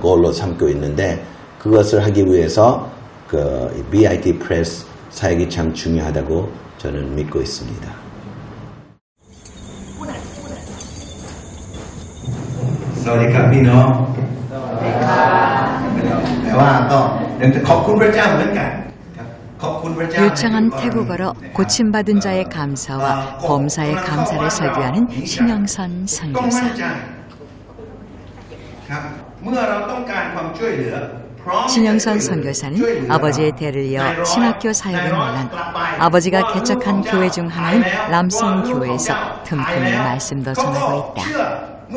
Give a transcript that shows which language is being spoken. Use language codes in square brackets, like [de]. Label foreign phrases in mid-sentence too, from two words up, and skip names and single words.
[ko] 골로 삼고 있는데, 그것을 하기 위해서 그 BIT 프레스 사역이 참 중요하다고 저는 믿고 있습니다. [th] สวัสดีครับ 비노. [ko] 대화 또 [th] ขอบคุณ พระเจ้า เหมือนกัน [ko] 유창한 태국어로 고침받은 자의 감사와 범사의 감사를 설교하는 신영선 선교사. 신영선 선교사는 아버지의 대를 이어 신학교 사역의 물론 아버지가 개척한 교회 중 하나인 람송 교회에서 틈틈이 말씀도 전하고 있다.